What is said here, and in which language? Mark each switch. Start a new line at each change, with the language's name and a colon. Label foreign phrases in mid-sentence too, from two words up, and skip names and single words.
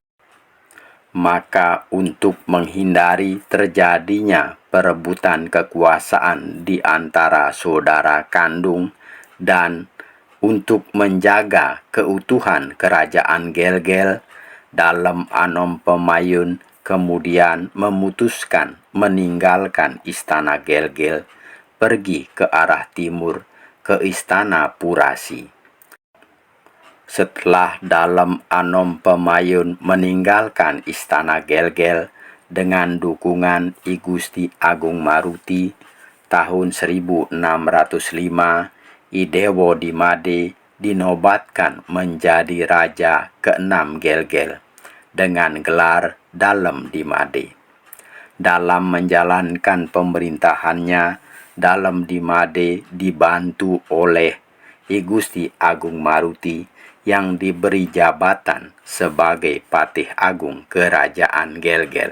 Indonesian: Maka untuk menghindari terjadinya perebutan kekuasaan di antara saudara kandung dan untuk menjaga keutuhan kerajaan Gel-Gel, dalam Anom Pemayun kemudian memutuskan meninggalkan istana Gelgel, pergi ke arah timur ke istana Purasi. Setelah Dalem Anom Pemayun meninggalkan istana Gelgel dengan dukungan I Gusti Agung Maruti, tahun 1605 I Dewo di Made dinobatkan menjadi raja ke-6 Gelgel dengan gelar Dalem di Made. Dalam menjalankan pemerintahannya, Dalem di Made dibantu oleh I Gusti Agung Maruti yang diberi jabatan sebagai Patih Agung Kerajaan Gelgel.